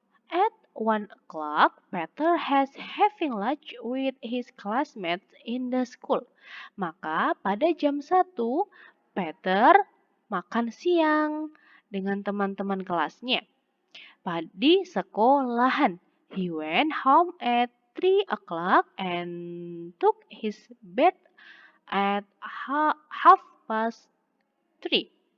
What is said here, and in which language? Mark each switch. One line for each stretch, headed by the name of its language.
English: At 1 o'clock, Peter has having lunch with his classmates in the school.
Indonesian: Maka pada jam 1, Peter makan siang dengan teman-teman kelasnya di sekolahan.
English: He went home at 3 o'clock and took his bed at 3:30.